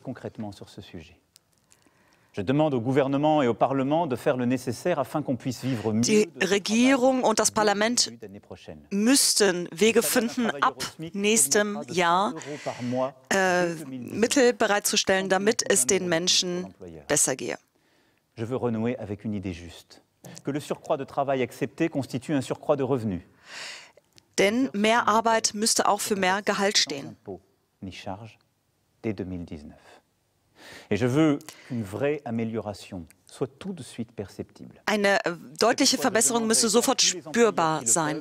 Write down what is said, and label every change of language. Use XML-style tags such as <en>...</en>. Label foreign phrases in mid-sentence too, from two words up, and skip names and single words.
<de>Die Regierung und das Parlament müssten Wege finden, ab nächstem Jahr Mittel bereitzustellen, damit es den Menschen besser gehe.</de> <fr>Je veux renouer avec une idée juste, que le surcroît de travail accepté constitue un surcroît de revenus.</fr> <de>Denn mehr Arbeit müsste auch für mehr Gehalt stehen. Eine deutliche Verbesserung müsse sofort spürbar sein.</de>